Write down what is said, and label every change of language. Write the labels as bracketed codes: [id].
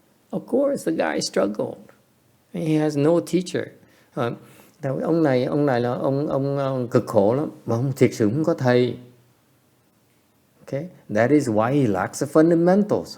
[en] Of course, the guy struggled. He has no teacher. [vi] Ông này là ông cực khổ lắm, mà ông thiệt sự không có thầy. [en] Okay, that is why he lacks the fundamentals.